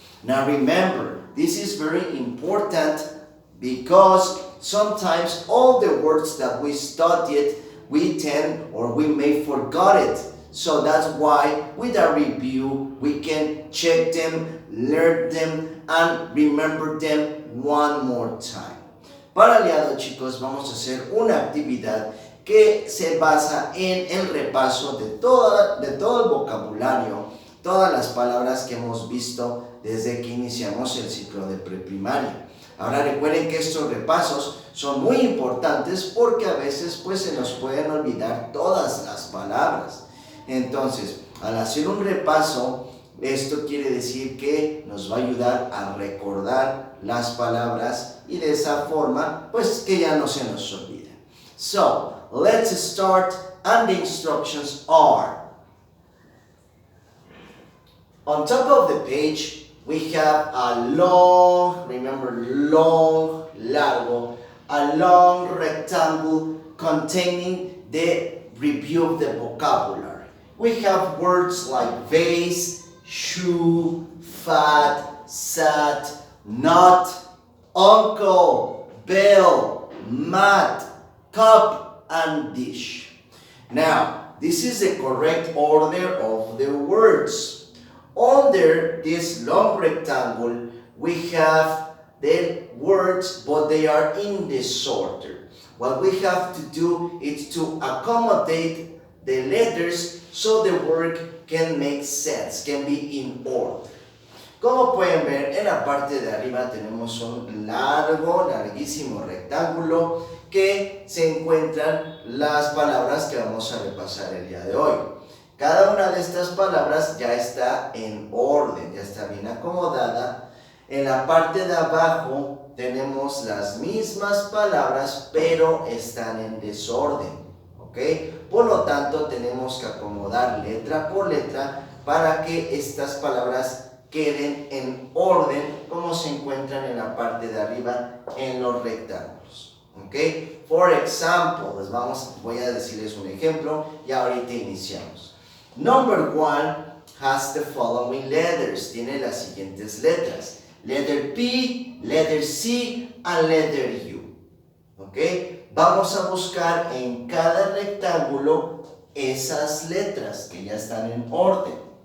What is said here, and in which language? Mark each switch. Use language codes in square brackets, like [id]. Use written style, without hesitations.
[en] Now remember, this is very important because sometimes all the words that we studied, we tend or we may forget it. So that's why with a review, we can check them, learn them, and remember them one more time. [es] Para el día de hoy, chicos, vamos a hacer una actividad que se basa en el repaso de todo el vocabulario, todas las palabras que hemos visto desde que iniciamos el ciclo de preprimaria. Ahora recuerden que estos repasos son muy importantes porque a veces pues se nos pueden olvidar todas las palabras. Entonces, al hacer un repaso, esto quiere decir que nos va a ayudar a recordar las palabras y de esa forma pues que ya no se nos olvida. [en] So, let's start, and the instructions are: on top of the page we have a long, remember long, largo, a long rectangle containing the review of the vocabulary. We have words like vase, shoe, fat, sat, nut, uncle, bell, mat, cup, and dish. Now, this is the correct order of the words. Under this long rectangle, we have the words, but they are in disorder. What we have to do is to accommodate the letters so the word can make sense, can be in order. [es] Como pueden ver, en la parte de arriba tenemos un larguísimo rectángulo que se encuentran las palabras que vamos a repasar el día de hoy. Cada una de estas palabras ya está en orden, ya está bien acomodada. En la parte de abajo tenemos las mismas palabras, pero están en desorden. ¿Ok? Por lo tanto, tenemos que acomodar letra por letra para que estas palabras queden en orden como se encuentran en la parte de arriba en los rectángulos. ¿Ok? [en] For example, [es] voy a decirles un ejemplo y ahorita iniciamos. [en] Number 1 has the following letters. [es] Tiene las siguientes letras. [en] Letter P, letter C, and letter U. ¿Ok? [es] Vamos a buscar en cada rectángulo esas letras que ya están en orden.